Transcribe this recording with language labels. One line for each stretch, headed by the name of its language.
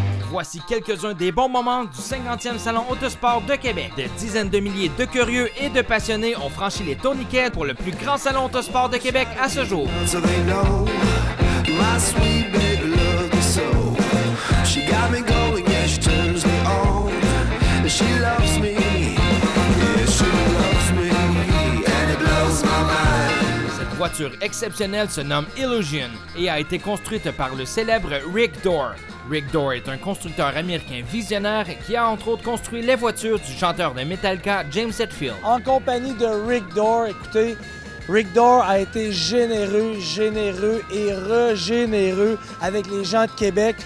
French: Voici quelques-uns des bons moments du 50e Salon Autosport de Québec. Des dizaines de milliers de curieux et de passionnés ont franchi les tourniquets pour le plus grand salon autosport de Québec à ce jour.
English: So they know my sweet baby loves me so. She got me going, yeah, she turns me on. She loves me, yeah, she loves me, and it blows my mind.
French: Cette voiture exceptionnelle se nomme Illusion et a été construite par le célèbre Rick Dorr. Rick Dorr est un constructeur américain visionnaire qui a entre autres construit les voitures du chanteur de Metallica James Hetfield. En compagnie de Rick Dorr, écoutez, Rick Dorr a été généreux et régénéreux avec les gens de Québec.